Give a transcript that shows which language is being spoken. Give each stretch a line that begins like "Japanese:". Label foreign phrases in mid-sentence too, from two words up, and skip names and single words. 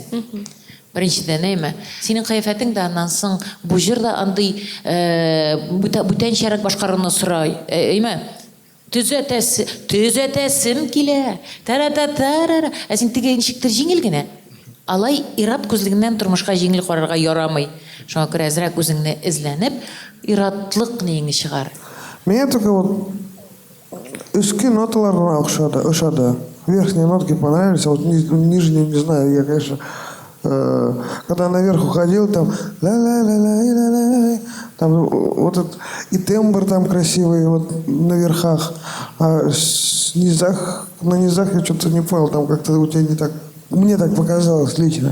Tatar: Беренчедән әйме, синең кыяфәтең дә аннан соң бу җырда андый бүтәнчәрәк башкаруны сорай. Әйме, төзәтәсем килә. Тара-та-тара. Ә син теге ничектер җиңел генә. Алай ират күзлегеннән тормышка җиңел карарга ярамый. Шуңа күрә әзрәк үзеңне эзләнеп, иратлык неңне чыгар.
Russian: Мне только вот
Tatar: эски ноталарына ошады.
Russian: Верхние нотки понравились, а вот нижние, не знаю, я, конечно, когда наверх уходил, там ла-ла-ла-ла-ла-ла, там вот этот, и тембр там красивый вот на верхах, а на низах я что-то не понял, там как-то у тебя не так, мне так показалось лично.